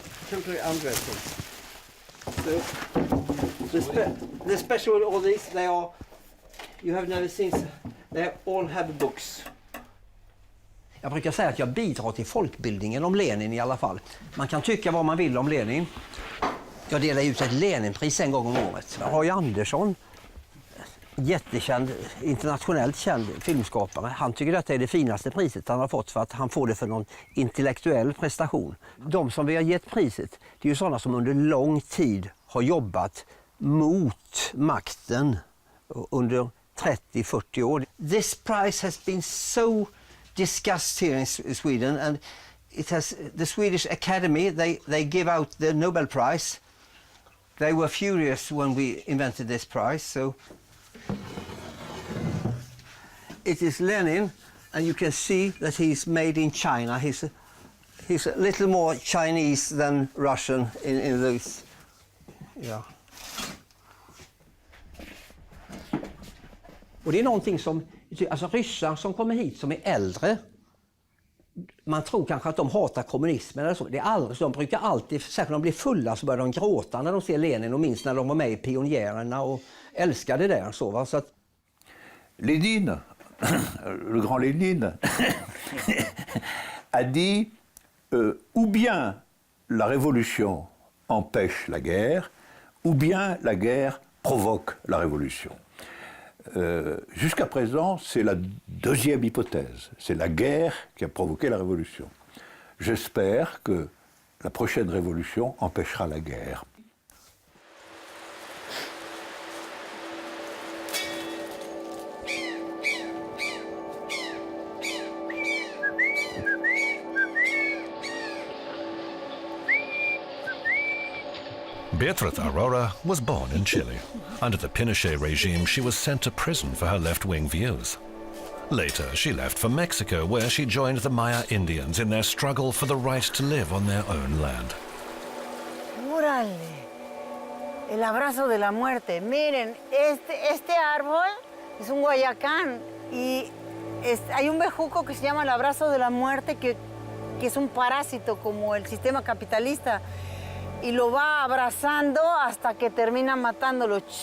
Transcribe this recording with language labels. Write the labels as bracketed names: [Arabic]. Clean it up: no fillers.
[English] Totally undressing. So, the special with all these, they are, you have never seen, they all have books. [Swedish] Jag brukar säga att jag bidrar till folkbildningen om Lenin i alla fall. Man kan tycka vad man vill om Lenin. Jag delar ut ett Leninpris en gång om året. Roy Andersson, jättekänd, internationellt känd filmskapare. Han tycker detta är det finaste priset han har fått för att han får det för någon intellektuell prestation. De som vi har gett priset, det är ju sådana som under lång tid har jobbat mot makten under 30-40 år. [English] This prize has been so discussed here in Sweden, and it has the Swedish Academy, they give out the Nobel Prize. They were furious when we invented this prize, so it is Lenin And you can see that he's made in China. He's a little more Chinese than Russian in those. [Swedish] Ja. Och det är någonting som, alltså ryssar som kommer hit som är äldre, man tror kanske att de hatar kommunismen eller så. Det är aldrig så. De brukar alltid, särskilt när de blir fulla så börjar de gråta när de ser Lenin och minst när de var med i pionjärerna och älskade det där så va. Så att... [French] Lénine, le grand Lénine, a dit ou bien la révolution empêche la guerre, ou bien la guerre provoque la révolution. Jusqu'à présent, c'est la deuxième hypothèse. C'est la guerre qui a provoqué la révolution. J'espère que la prochaine révolution empêchera la guerre. [English] Beatriz Aurora was born in Chile. Under the Pinochet regime, she was sent to prison for her left-wing views. Later, she left for Mexico, where she joined the Maya Indians in their struggle for the right to live on their own land. [Spanish] ¡Órale! El abrazo de la muerte. Miren, este árbol es un guayacán y hay un bejuco que se llama el abrazo de la muerte, que es un parásito como el sistema capitalista. Y lo va abrazando hasta que termina matándolo.